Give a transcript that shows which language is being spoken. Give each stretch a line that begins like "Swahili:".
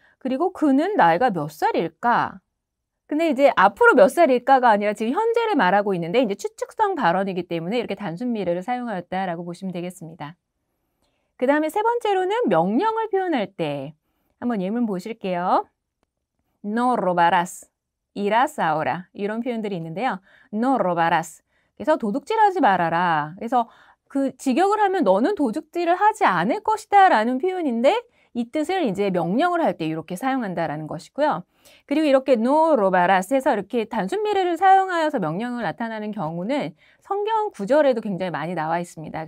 Korean: 그리고 그는 나이가 몇 살일까? 근데 이제 앞으로 몇 살일까가 아니라 지금 현재를 말하고 있는데 이제 추측성 발언이기 때문에 이렇게 단순 미래를 사용하였다라고 보시면 되겠습니다. 그 다음에 세 번째로는 명령을 표현할 때 한번 예문 보실게요.
Spanish: No robarás, irás ahora
Korean: 이런 표현들이 있는데요.
Spanish: No robarás.
Korean: 그래서 도둑질하지 말아라. 그래서 그 직역을 하면 너는 도둑질을 하지 않을 것이다 라는 표현인데 이 뜻을 이제 명령을 할 때 이렇게 사용한다라는 것이고요. 그리고 이렇게
Spanish: no robarás
Korean: 해서 이렇게 단순 미래를 사용하여서 명령을 나타나는 경우는 성경 구절에도 굉장히 많이 나와 있습니다.